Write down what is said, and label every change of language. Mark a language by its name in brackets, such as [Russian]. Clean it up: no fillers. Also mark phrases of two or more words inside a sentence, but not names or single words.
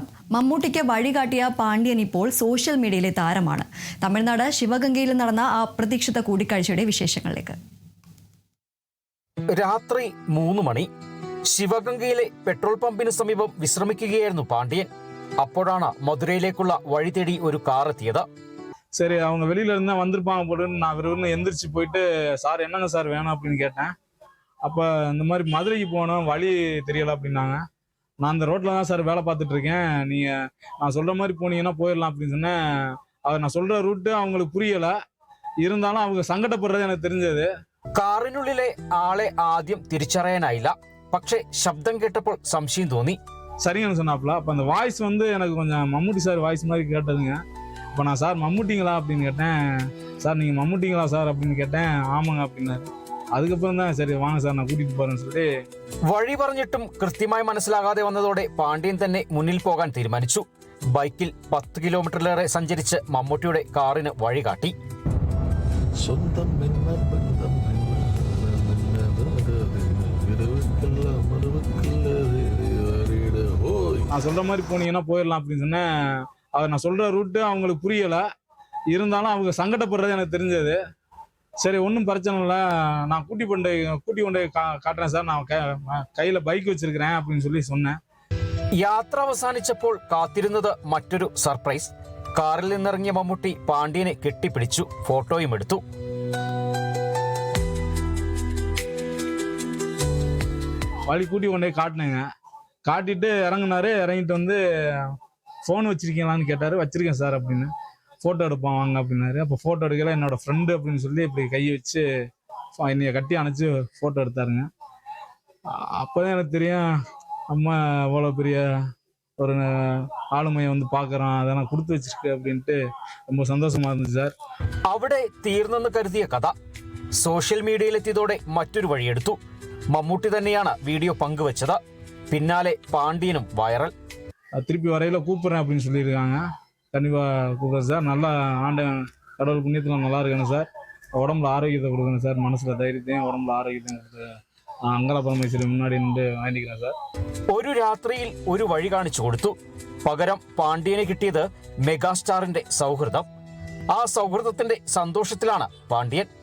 [Malayalam] മമ്മൂട്ടിക്ക് വഴികാട്ടിയ പാണ്ഡ്യൻ ഇപ്പോൾ സോഷ്യൽ മീഡിയയിലെ താരമാണ്. തമിഴ്നാട് ശിവഗംഗയിൽ നടന്ന ആ അപ്രതീക്ഷിത കൂടിക്കാഴ്ചയുടെ വിശേഷങ്ങളിലേക്ക്. രാത്രി 3 മണി. ശിവഗംഗയിലെ പെട്രോൾ പമ്പിന് സമീപം വിശ്രമിക്കുകയായിരുന്നു പാണ്ഡ്യൻ. അപ്പോഴാണ് മധുരയിലേക്കുള്ള വഴി തേടി ഒരു കാർ എത്തിയത്. [Tamil] சரி, அவங்க வெளியில இருந்தா வந்திருப்பாங்க போட்டுன்னு நான் விறுவிறுன்னு எந்திரிச்சு போயிட்டு, சார் என்னங்க சார் வேணும் அப்படின்னு கேட்டேன். அப்போ இந்த மாதிரி மதுரைக்கு போகணும், வழி தெரியல அப்படின்னாங்க. நான் அந்த ரோட்டில் தான் சார் வேலை பார்த்துட்டு இருக்கேன், நீங்கள் நான் சொல்கிற மாதிரி போனீங்கன்னா போயிடலாம் அப்படின்னு சொன்னேன். அவர் நான் சொல்கிற ரூட்டு அவங்களுக்கு புரியலை, இருந்தாலும் அவங்க சங்கடப்படுறது எனக்கு தெரிஞ்சது. [Malayalam] കാറിനുള്ളിലെ ആളെ ആദ്യം തിരിച്ചറിയാനായില്ല. പക്ഷേ ശബ്ദം കേട്ടപ്പോൾ സംശയം തോന്നി. [Tamil] சரிங்கன்னு சொன்னாப்புல. அப்போ அந்த வாய்ஸ் வந்து எனக்கு கொஞ்சம் மம்முட்டி சார் வாய்ஸ் மாதிரி கேட்டதுங்க. இப்போ நான் சார் மம்முட்டிங்களா அப்படின்னு கேட்டேன். சார் நீங்கள் மம்முட்டிங்களா சார் அப்படின்னு கேட்டேன். ஆமாங்க அப்படின்னாரு. அதுக்கப்புறம் தான் சரி வாங்க சார் நான் கூட்டிகிட்டு போகிறேன்னு சொல்லி. [Malayalam] വഴി പറഞ്ഞിട്ടും കൃത്യമായി മനസ്സിലാകാതെ വന്നതോടെ പാണ്ഡ്യൻ തന്നെ മുന്നിൽ പോകാൻ തീരുമാനിച്ചു. ബൈക്കിൽ 10 കിലോമീറ്ററിലേറെ സഞ്ചരിച്ച് മമ്മൂട്ടിയുടെ കാറിന് വഴി കാട്ടി. [Tamil] நான் சொல்கிற மாதிரி போனீங்கன்னா போயிடலாம் அப்படின்னு சொன்னேன். அவர் நான் சொல்கிற ரூட்டு அவங்களுக்கு புரியலை, இருந்தாலும் அவங்க சங்கடப்படுறது எனக்கு தெரிஞ்சது. சரி ஒன்றும் பிரச்சனை இல்லை, நான் கூட்டி கொண்டு காட்டுறேன் சார், நான் கையில் பைக் வச்சிருக்கிறேன் அப்படின்னு சொல்லி சொன்னேன். [Malayalam] യാത്ര അവസാനിച്ചപ്പോൾ കാത്തിരുന്നത് മറ്റൊരു സർപ്രൈസ്. കാറിൽ നിന്നിറങ്ങിയ മമ്മൂട്ടി പാണ്ഡ്യനെ കെട്ടിപ്പിടിച്ചു, ഫോട്ടോയും എടുത്തു. [Tamil] வழி கூட்டி கொண்டே காட்டினேங்க. காட்டிட்டு இறங்கினாரு. இறங்கிட்டு வந்து ஃபோன் வச்சிருக்கீங்களான்னு கேட்டார். வச்சிருக்கேன் சார் அப்படின்னு. ஃபோட்டோ எடுப்பான் வாங்க அப்படின்னாரு. அப்போ ஃபோட்டோ எடுக்கல, என்னோட ஃப்ரெண்டு அப்படின்னு சொல்லி இப்படி கையை வச்சு என்னைய கட்டி அணைச்சி ஃபோட்டோ எடுத்தாருங்க. அப்போதான் எனக்கு தெரியும், அம்மா அவ்வளோ பெரிய ஒரு ஆளுமையை வந்து பார்க்குறோம், அதை நான் கொடுத்து வச்சிருக்கு அப்படின்ட்டு ரொம்ப சந்தோஷமா இருந்துச்சு സാർ. [Malayalam] അവിടെ തീർന്നെന്ന് കരുതിയ കഥ സോഷ്യൽ മീഡിയയിലെത്തിയതോടെ മറ്റൊരു വഴിയെടുത്തു. മമ്മൂട്ടി തന്നെയാണ് വീഡിയോ പങ്കുവച്ചത്. പിന്നാലെ പാണ്ഡ്യനും വൈറൽ. [Tamil] திருப்பி வரையில் கூப்பிட்றேன் அப்படின்னு சொல்லியிருக்காங்க. கண்டிப்பாக கூப்பிட்றேன் சார். நல்லா ஆண்டவன் கடவுள் புண்ணியத்தில் நல்லா இருக்கணும் சார். உடம்புல ஆரோக்கியத்தை கொடுக்கணும் சார். மனசில் தைரியத்தையும் உடம்புல ஆரோக்கியத்தையும் கொடுத்து நான் அங்காள பரமேஸ்வரி முன்னாடி நின்று வேண்டிக்கிறேன் சார். [Malayalam] ഒരു രാത്രിയിൽ ഒരു വഴി കാണിച്ചു കൊടുത്തു. പകരം പാണ്ഡ്യന് കിട്ടിയത് മെഗാസ്റ്റാറിന്റെ സൗഹൃദം. ആ സൗഹൃദത്തിന്റെ സന്തോഷത്തിലാണ് പാണ്ഡ്യൻ.